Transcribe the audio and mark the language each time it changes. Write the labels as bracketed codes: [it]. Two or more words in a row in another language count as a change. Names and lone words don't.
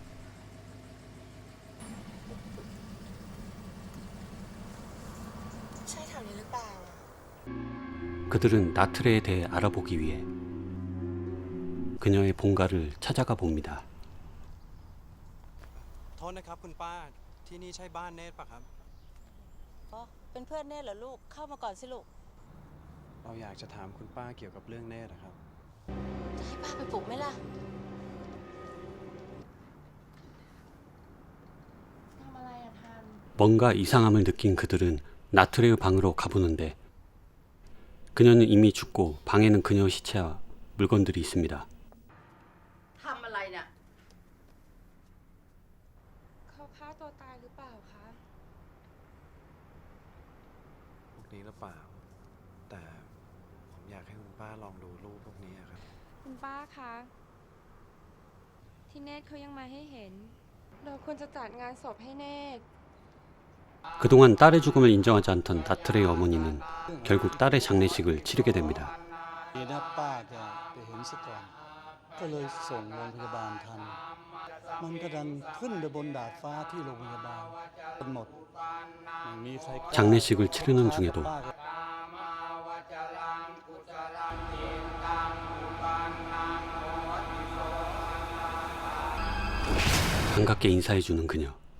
[th] ใช่แถวนี้หรือเปล่า [ko] 그들은 나트레에 대해 알아보기 위해 그녀의 본가를 찾아가 봅니다. [th] โทษนะครับคุณป้า ที่นี่ใช่บ้านเนตรปะครับ อ๋อเป็นเพื่อนเนตรเหรอลูก เข้ามาก่อนสิลูก เราอยากจะถามคุณป้าเกี่ยวกับเรื่องเนตรนะครับ จะให้ป้าไปปลุกไหมล่ะ ทำอะไรอะทัน [ko] 뭔가 이상함을 느낀 그들은 나트레의 방으로 가보는데 그녀는 이미 죽고 방에는 그녀의 시체와 물건들이 있습니다. [th] ทำอะไรเนี่ย เขาฆ่าตัวตายหรือเปล่าคะ พวกนี้หรือเปล่า แต่ผมอยากให้คุณป้าลองดูรูปพวกนี้อะครับ คุณป้าคะ ที่เนตรเขายังมาให้เห็น เราควรจะจัดงานศพให้เนตร [ko] 그동안 딸의 죽음을 인정하지 않던 나트레의 어머니는 결국 딸의 장례식을 치르게 됩니다. [th] ดีนะป้าแกไปเห็นซะก่อน ก็เลยส่งโรงพยาบาลทัน มันก็ดันขึ้นไปบนดาดฟ้าที่โรงพยาบาลกันหมดไม่มีใครกล้า [ko] 장례식을 치르는 중에도 [th] ป้าแก [ko] 반갑게 인사해주는 그녀.